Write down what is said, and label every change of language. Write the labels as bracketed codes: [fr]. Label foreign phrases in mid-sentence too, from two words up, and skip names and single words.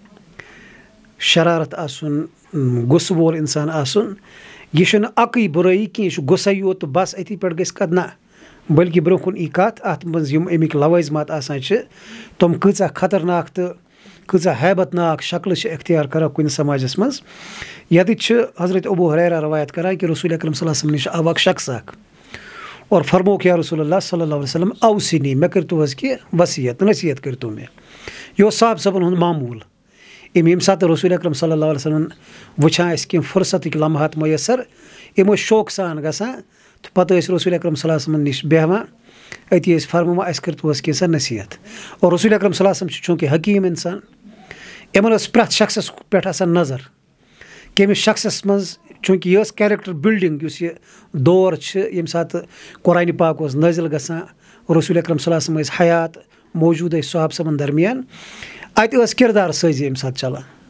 [ks] شرارت آسُن غُصہٕ وول اِنسان آسُن یہِ چھُنہٕ اَکٕے بُرٲیی کینٛہہ یہِ چھُ غُصے یوت تہٕ بس أتھی پٮ۪ٹھ گژھِ کتھ نہ بلکہِ برونٛہہ کُن یی کتھ اتھ منٛز یِم امیِکۍ لوٲزمات آسان چھِ تِم کۭژاہ خطرناک تہٕ کۭژاہ حیبت ناک شکلہٕ چھِ اختیار کران کُنہِ سماجس منٛز ییٚتٮ۪تھ چھِ حضرت ابوٗ ہُریرہ روایت کران کہِ رسول اکرم [ar] صلی اللہ علیہ وسلم [ks] نِش آو اکھ شخص اکھ اور فرموک [ar] یا رسول اللہ صلی اللہ علیہ وسلم [ks] اوصِنی مےٚ کٔرۍتو حظ کہِ وصیت نصیحت کٔرۍتو مےٚ یہِ اوس صاحب صٲبن ہُنٛد معموٗل ییٚمہِ ساتہٕ رسول اکرم [ar] صلی اللہ علیہ وسلم [ks] وٕچھان ٲسۍ کینٛہہ فرصتٕکۍ لمحات میسر یِم ٲسۍ شوقہٕ سان گژھان تہٕ پتہٕ ٲسۍ رسول اکرم [ar] صلی اللہ علیہ وسلم [ks] نِش بیٚہوان أتی ٲسۍ فرماوان اَسہِ کٔرۍتو حظ کینٛژھا نصیحت اور رسول اکرم [ar] صلی اللہ علیہ وسلم [ks] چھُ چوٗنٛکہِ حکیٖم اِنسان یِمن ٲس پرٛٮ۪تھ شخصس پٮ۪ٹھ آسان نظر کٔمِس شخصس منٛز چوٗنٛکہِ یہِ ٲس [en] character building [ks] یُس یہِ دور چھِ ییٚمہِ ساتہٕ قرآنہِ پاک اوس نٲزِل گژھان رسول اکرم [ar] صلی اللہ علیہ وسلم [ks] ٲسۍ حیات موجوٗد ٲسۍ صحابہٕ صٲبن درمیان اَتہِ ٲس کِردار سٲزی ییٚمہِ ساتہٕ چلان